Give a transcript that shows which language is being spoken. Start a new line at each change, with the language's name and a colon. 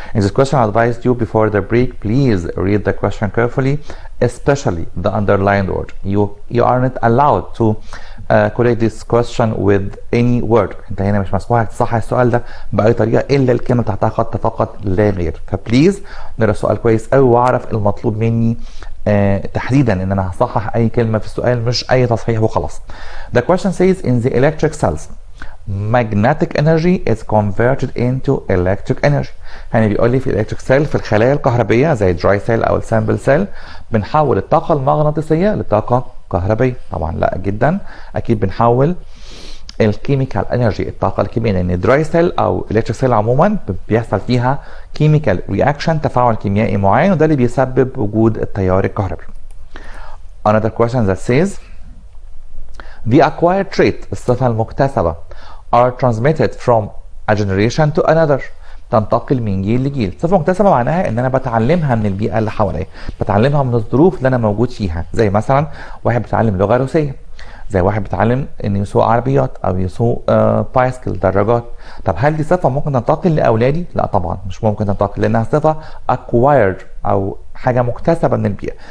English: In this question, I advised you before the break, please read the question carefully, especially the underlined word. You are not allowed to correct this question with any word.
Arabic: انت هنا مش مسموح لك تصحح السؤال ده باي طريقه الا الكلمه تحتها خط فقط لا غير. فبليز نقرا السؤال كويس قوي واعرف المطلوب مني تحديدا ان انا هصحح اي كلمه في السؤال مش اي تصحيح وخلاص.
English: The question says in the electric cells magnetic energy is converted into electric energy.
Arabic: يعني بيقول لي في الالكتريك سيل، في الخلايا الكهربيه زي الدراي سيل او السامبل سيل، بنحول الطاقه المغناطيسيه لطاقه كهربيه. طبعا لا جدا، اكيد بنحول الكيميكال انرجي، الطاقه الكيميائيه، لان الدراي سيل او الالكتريك سيل عموما بيحصل فيها كيميكال رياكشن، تفاعل كيميائي معين، وده اللي بيسبب وجود التيار الكهربي.
English: Another question that says the acquired trait،
Arabic: الصفه المكتسبه،
English: are transmitted from a generation to another،
Arabic: تنتقل من جيل لجيل. صفه مكتسبه معناها ان انا بتعلمها من البيئه اللي حواليا، بتعلمها من الظروف اللي انا موجود فيها. زي مثلا واحد بيتعلم لغه روسيه، زي واحد بيتعلم انه يسوق عربيات او يسوق بايسكل دراجات. طب هل دي صفه ممكن تنتقل لاولادي؟ لا طبعا مش ممكن تنتقل، لانها صفه acquired او حاجه مكتسبه من البيئه.